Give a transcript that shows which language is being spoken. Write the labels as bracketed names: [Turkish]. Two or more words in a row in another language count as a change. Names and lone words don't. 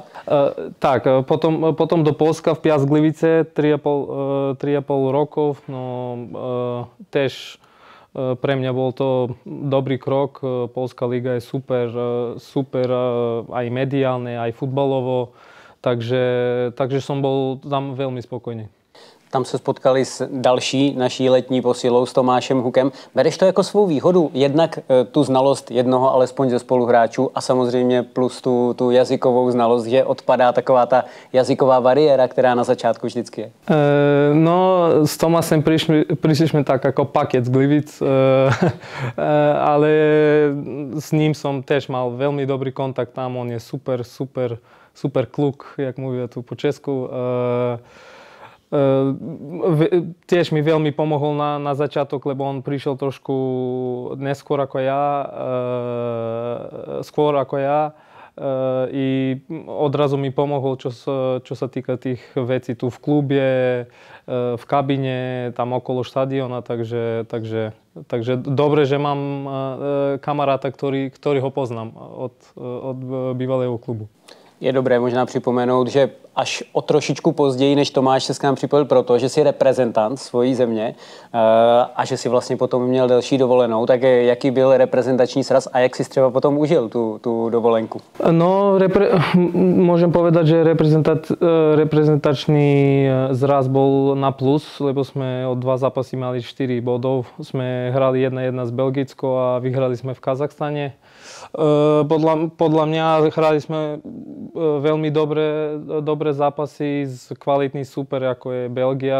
[Slovak] Tak, potom do Polska v Piast Gliwice 3,5 rokov, no tež pre mňa bol to dobrý krok. Poľská liga je super aj mediálne, aj futbalovo, takže som bol tam veľmi spokojný. [Czech] Tam se spotkali s další naší letní posilou, s Tomášem Hukem. Bereš to jako svou výhodu? Jednak tu znalost jednoho alespoň ze spoluhráčů a samozřejmě plus tu jazykovou znalost, že odpadá taková ta jazyková bariéra, která na začátku vždycky je. No, [Slovak] s Tomášem prišli sme tak ako paket z Gliwic, ale s ním som tiež mal veľmi dobrý kontakt tam. On je super kluk, [Polish] jak mówię [Slovak] tu po česku. Tiež mi veľmi pomohol na začiatok, lebo on prišiel trošku skôr ako ja i odrazu mi pomohol, čo sa týka tých vecí tu v klube, v kabine, tam okolo štadiona, takže dobre, že mám kamaráta, ktorý ho poznám od bývalého klubu. [Czech] Je dobré možná připomenout, že až o trošičku později, než Tomáš se s nám připojil proto, že jsi reprezentant svojí země a že si vlastně potom měl delší dovolenou, tak jaký byl reprezentační sraz a jak si třeba potom užil tu dovolenku? No, [Slovak] môžem povedať, že reprezentačný zraz bol na plus, lebo sme od 2 zápasy mali 4 bodov. Sme hrali 1-1 s Belgickou a vyhrali sme v Kazachstane. Podľa mňa hrali sme veľmi dobré zápasy z kvalitný super, ako je Belgia.